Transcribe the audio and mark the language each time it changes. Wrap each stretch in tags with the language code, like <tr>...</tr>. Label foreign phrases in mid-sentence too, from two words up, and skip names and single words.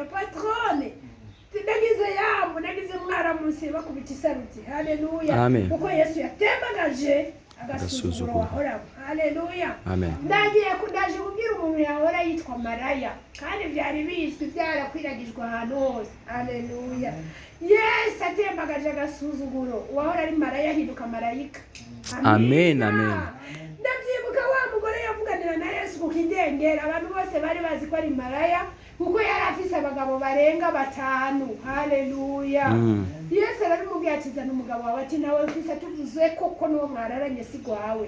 <rn>Patrone nagize mwaramusi bakubita isaruti. Haleluya. Kuko Yesu yatembagaje agasuzuguro wahoraho. Haleluya. Ndaje kubwira umuntu yahora yitwa maraya kandi byari bizwi byarakwiragijwe ahantu hose. Haleluya. Yesu atembagaje agasuzuguro, uwahora ari maraya ahinduka marayika. Amen. Ndavyibuka wa mugore yavuganira na Yesu ku kidengera, abantu bose bari bazi ko ari maraya kuko yari afise abagabo barenga 5. Haleluya. Yesu aramubwira ati zana umugabo wawe, ati nawe ufise tuvuze koko n'uwo mwararanye si gwawe.</rn>